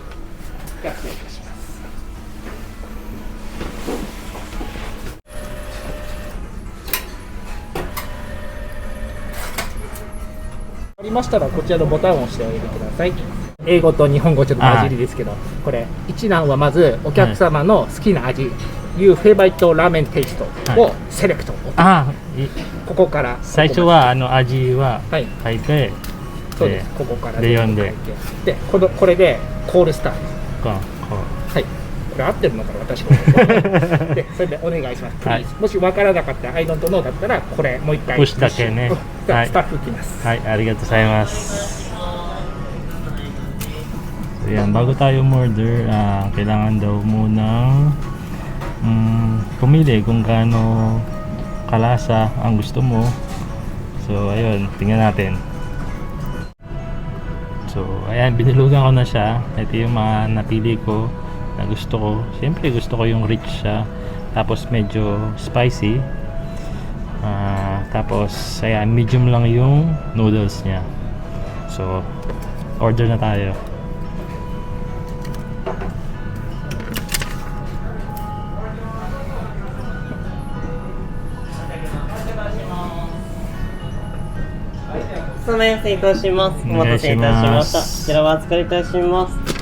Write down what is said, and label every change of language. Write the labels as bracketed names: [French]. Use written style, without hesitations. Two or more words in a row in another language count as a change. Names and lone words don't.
[Japanese] じゃあ失礼いたします。ありましたらこちらのボタンを押してあげてください。英語と日本語ちょっと混じりですけど、これ一覧はまずお客様の好きな味、 [English] You favorite ramen taste [Japanese] をセレクト。ここから最初は味は書いて、そうです。ここからで読んで、でこれでコールスターです。はい。これ合ってるのかな、私も。でそれでお願いします。はい、もし分からなかったら [English] I don't know [Japanese] だったらこれもう一回プッシュだけね。スタッフ来ます。はい、ありがとうございます。 [Filipino] Ayan, bago tayo order, kailangan daw munang pumili kung gaano kalasa ang gusto mo. So ayun, tingnan natin. So ayan, binilugan ko na siya. Ito yung mga napili ko na gusto ko. Siyempre gusto ko yung rich siya, tapos medyo spicy, tapos ayan, medium lang yung noodles niya. So order na tayo. [Japanese] お待たせいたします。お待たせいたしました。こちらはお預かりいたします。